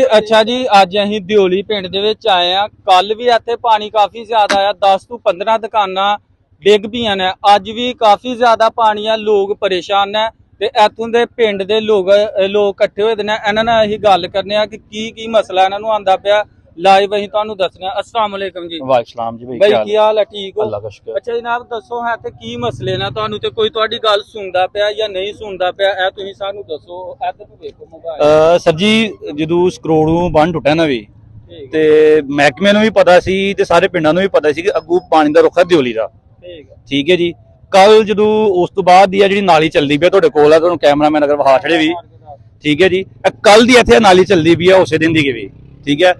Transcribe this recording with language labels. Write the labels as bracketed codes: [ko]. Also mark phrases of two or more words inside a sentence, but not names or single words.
[pa] ਅੱਛਾ ਜੀ, ਅੱਜ ਅਸੀਂ ਦਿਓਲੀ ਪਿੰਡ ਦੇ ਵਿੱਚ ਆਏ ਹੈਂ। ਕੱਲ੍ਹ ਭੀ ਇੱਥੇ ਪਾਣੀ ਕਾਫ਼ੀ ਜ਼ਿਆਦਾ ਆਇਆ, 10 ਤੋਂ 15 ਦੁਕਾਨਾਂ ਡਿੱਗ ਪਈਆਂ ਨੇ। ਅੱਜ ਭੀ ਕਾਫ਼ੀ ਜ਼ਿਆਦਾ ਪਾਣੀ ਹੈ, ਲੋਕ ਪਰੇਸ਼ਾਨ ਨੇ ਤੇ ਇੱਥੋਂ ਦੇ ਪਿੰਡ ਦੇ ਲੋਕ ਇਕੱਠੇ ਹੋਏ ਦੇ ਨੇ। ਇਨ੍ਹਾਂ ਨਾਲ ਅਸੀਂ ਗੱਲ ਕਰਨੇ ਆਂ ਕਿ ਕੀ ਮਸਲਾ ਇਨ੍ਹਾਂ ਨੂੰ ਆਂਦਾ ਪਿਆ। ਲਾਈਵ ਅਸੀਂ ਤੁਹਾਨੂੰ ਦੱਸਨੇ ਆਂ। [ar] السلام عليكم जी। [pa] ਵਾਲੇਕੁਮ ਜੀ ਭਾਈ ਕੀ ਹਾਲ ਹੈ? ਠੀਕ ਹੋ? [ur] اللہ کا شکر. [pa] ਅੱਛਾ ਜਨਾਬ ਦੱਸੋ ਹੈ ਤੇ ਕੀ ਮਸਲੇ ਨੇ, ਤੁਹਾਨੂੰ ਤੇ ਕੋਈ ਤੁਹਾਡੀ ਗੱਲ ਸੁਣਦਾ ਪਿਆ ਯਾ ਨਹੀਂ ਸੁਣਦਾ ਪਿਆ, ਏ ਤੁਸੀਂ ਸਾਨੂੰ ਦੱਸੋ। ਇੱਧਰ ਨੂੰ ਦੇਖੋ ਮੋਬਾਈਲ। सर जी ਜਦੋਂ ਸਕਰੋੜੋਂ ਬੰਨ ਟੁੱਟਿਆ ਨਾ ਵੀ ਤੇ ਮਹਿਕਮੇ ਨੂੰ ਵੀ ਪਤਾ ਸੀ ਤੇ ਸਾਰੇ ਪਿੰਡਾਂ ਨੂੰ ਵੀ ਪਤਾ ਸੀ ਕਿ ਅੱਗੂ ਪਾਣੀ ਦਾ ਰੁੱਖ ਹੈ ਦਿਓਲੀ ਦਾ। ਠੀਕ ਹੈ ਜੀ। ਕੱਲ ਜਦੋਂ ਉਸ ਤੋਂ ਬਾਅਦ ਦੀ ਆ ਜਿਹੜੀ ਨਾਲੀ ਚੱਲਦੀ ਪਈ ਤੁਹਾਡੇ ਕੋਲ ਆ, ਤੁਹਾਨੂੰ ਕੈਮਰਾਮੈਨ ਅਗਰ ਵਿਖਾ ਛੜੇ ਵੀ। ਠੀਕ ਹੈ ਜੀ। ਕੱਲ ਦੀ ਇੱਥੇ ਨਾਲੀ ਚੱਲਦੀ ਪਈ ਆ ਉਸੇ ਦਿਨ ਦੀ ਵੀ। ਠੀਕ ਹੈ।